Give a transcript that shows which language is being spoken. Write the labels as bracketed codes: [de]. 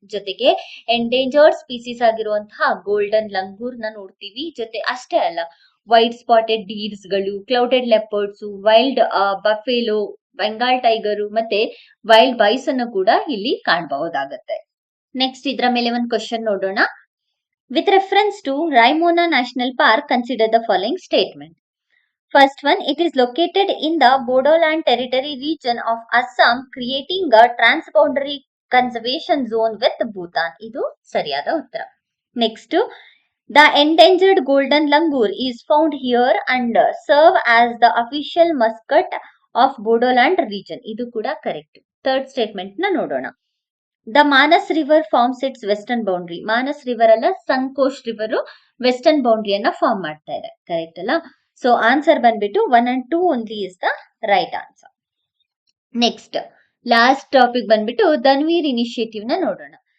[kn] ಜೊತೆಗೆ endangered species ಆಗಿರುವಂತಹ golden langur ನ ನೋಡ್ತೀವಿ. ಜೊತೆ ಅಷ್ಟೇ ಅಲ್ಲ, ವೈಟ್ ಸ್ಪಾಟೆಡ್ ಡೀರ್ಸ್ ಗಳು, clouded leopards, wild buffalo, Bengal tiger ಮತ್ತೆ ವೈಲ್ಡ್ ಬೈಸ್ ಅನ್ನು ಕೂಡ ಇಲ್ಲಿ ಕಾಣಬಹುದಾಗತ್ತೆ. ನೆಕ್ಸ್ಟ್ ಇದ್ರ ಮೇಲೆ ಒಂದು ಕ್ವಶನ್ ನೋಡೋಣ. [en] With reference to Raimona National Park, consider the following statement. First one, it is located in the Bodoland Territory region of Assam, creating a transboundary conservation zone with Bhutan. [kn] ಇದು ಸರಿಯಾದ ಉತ್ತರ. [en] Next, the endangered golden langur is found here and serve as the official mascot of Bodoland region. [kn] ಇದು ಕೂಡ correct. Third statement ನ ನೋಡೋಣ. [en] The Manas river forms its western boundary. [kn] Manas river ಅಲ್ಲ, ಸಂಕೋಶ್ river western ಬೌಂಡ್ರಿಯನ್ನ form ಮಾಡ್ತಾ ಇದೆ. ಕರೆಕ್ಟ್ ಅಲ್ಲ? [en] So answer ಬಂದ್ಬಿಟ್ಟು 1 and 2 only is the right answer. [kn] Next last topic ಬಂದ್ಬಿಟ್ಟು ಧನ್ವೀರ್ ಇನಿಷಿಯೇಟಿವ್ ನ ನೋಡೋಣ.